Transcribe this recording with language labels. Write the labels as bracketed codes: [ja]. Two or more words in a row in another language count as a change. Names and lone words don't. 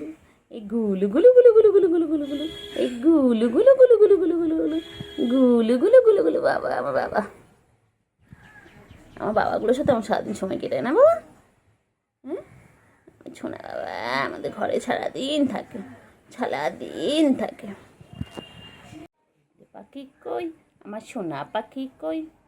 [bn] এই গুলু গুলু গুলু গুলু গুলু গুলু গুলু গুলু, এই গুলু গুলু গুলু গুলু গুলু গুলু গুলু, গুলু গুলু গুলু গুলু। বাবা, আমার বাবা, আমার বাবাগুলোর সাথে আমার সারাদিন সময় কেটে না বাবা। হ্যাঁ, শোনা বাবা আমাদের ঘরে সারাদিন থাকে, সারাদিন থাকে। পাখি কই, আমার সোনা পাখি কই?